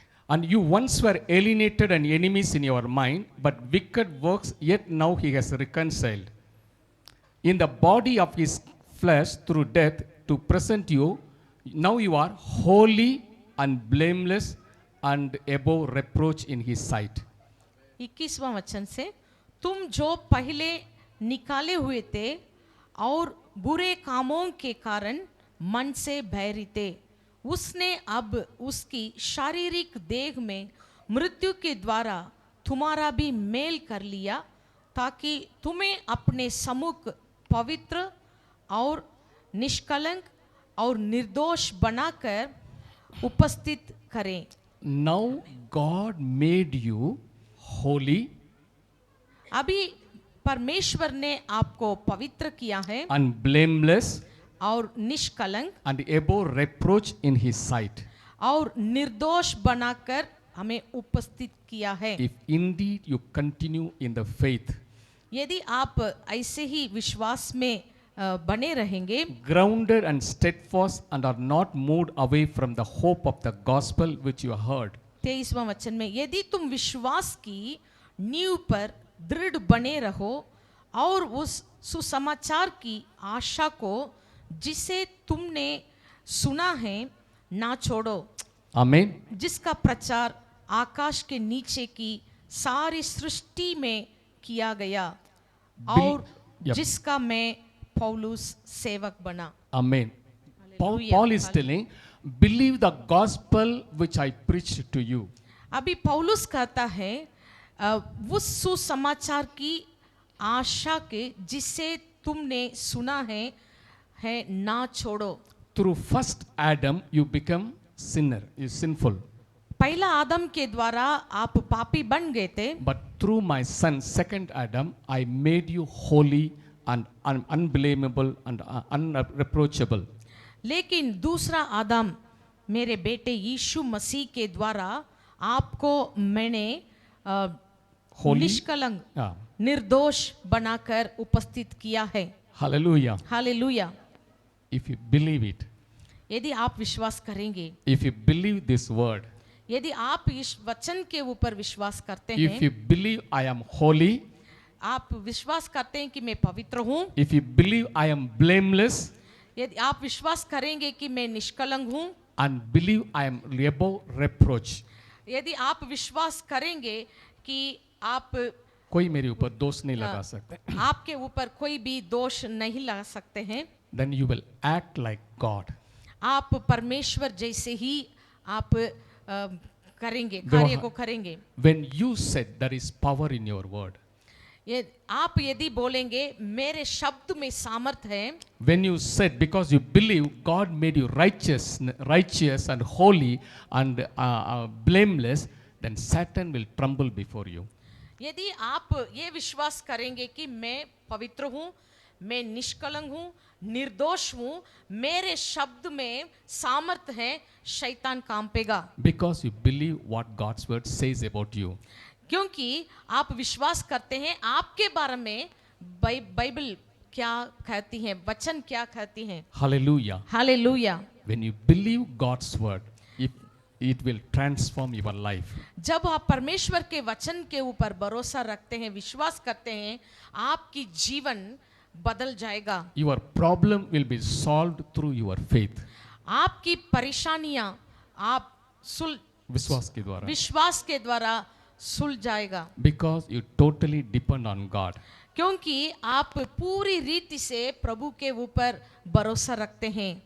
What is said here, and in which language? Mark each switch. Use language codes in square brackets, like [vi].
[en] And you once were alienated and enemies in your mind, but wicked works, yet now he has reconciled in the body of his flesh through death to present you. Now you are holy and blameless and above reproach in his sight. [hi] 21वां वचन से, तुम जो पहले निकाले हुए थे और बुरे कामों के कारण मन से भय थे, उसने अब उसकी शारीरिक देह में मृत्यु के द्वारा तुम्हारा भी मेल कर लिया, ताकि तुम्हें अपने सम्मुख पवित्र और निष्कलंक और निर्दोष बनाकर उपस्थित करें। [en] Now God made you holy [hi] अभी परमेश्वर ने आपको पवित्र किया है [en] and blameless [hi] और निष्कलंक [en] and above reproach in his sight. [hi] और निर्दोष बनाकर हमें उपस्थित किया है। [en] If indeed you continue in the faith, [hi] यदि आप ऐसे ही विश्वास में बने रहेंगे, [en] grounded and steadfast, and are not moved away from the hope of the gospel which you heard. [hi] 23वां वचन में, यदि तुम विश्वास की नींव पर दृढ़ बने रहो और उस सुसमाचार की आशा को जिसे तुमने सुना है ना छोड़ो, [en] Amen. [hi] जिसका प्रचार आकाश के नीचे की सारी सृष्टि में किया गया और [en] Yep. [hi] जिसका मैं पौलुस सेवक बना। [en] Amen. Paul, Hallelujah. Paul is telling, believe the gospel which I preached to you. [hi] अभी पौलुस कहता है उस सुसमाचार की आशा के जिसे तुमने सुना है ना छोड़ो। [en] Through first Adam, you become sinner, you sinful. [hi] पहला आदम के द्वारा आप पापी बन गए थे, [en] But through my son, second Adam, I made you holy and unblameable and unreproachable. [hi] लेकिन दूसरा आदम मेरे बेटे यीशु मसीह के द्वारा आपको मैंने [en] Holy. [hi] निष्कलंक [en] Yeah. [hi] निर्दोष बनाकर उपस्थित किया है। [en] Hallelujah. [hi] Hallelujah. [en] If you believe it, [hi] यदि आप विश्वास करेंगे, [en] if you believe this word, [hi] यदि आप इस वचन के ऊपर विश्वास करते [en] if [hi] हैं, [en] you believe I am holy, [hi] आप विश्वास करते हैं कि मैं पवित्र हूँ, [en] if you believe I am blameless, [hi] यदि आप विश्वास करेंगे कि मैं निष्कलंक हूँ, [en] and believe I am above reproach, [hi] यदि आप विश्वास करेंगे कि आप कोई मेरे ऊपर दोष नहीं लगा सकते, आपके ऊपर कोई भी दोष नहीं लगा सकते हैं, [en] then you will act like God. [hi] आप परमेश्वर जैसे ही आप करेंगे, कार्य को करेंगे। [en] When you said there is power in your word, [hi] ये आप यदि बोलेंगे मेरे शब्द में सामर्थ्य है, [en] when you said because you believe God made you righteous and holy and blameless, then Satan will tremble before you. [hi] यदि आप ये विश्वास करेंगे कि मैं पवित्र हूँ, मैं निष्कलंक हूँ, निर्दोष हूँ, मेरे शब्द में सामर्थ्य है, शैतान कांपेगा। [en] Because you believe what God's word says about you. [hi] क्योंकि आप विश्वास करते हैं आपके बारे में बाइबल क्या कहती है, वचन क्या कहती है। [en] Hallelujah. [hi] Hallelujah. [en] When you believe God's word, it will transform your life. [hi] जब आप परमेश्वर के वचन के ऊपर भरोसा रखते हैं, विश्वास करते हैं, आपकी जीवन बदल जाएगा। [en] Your problem will be solved through your faith. [hi] आपकी परेशानियां आप विश्वास के द्वारा. विश्वास के द्वारा सुलझ जाएगा। [en] Because you totally depend on God. [hi] क्योंकि आप पूरी रीति से प्रभु के ऊपर भरोसा रखते हैं।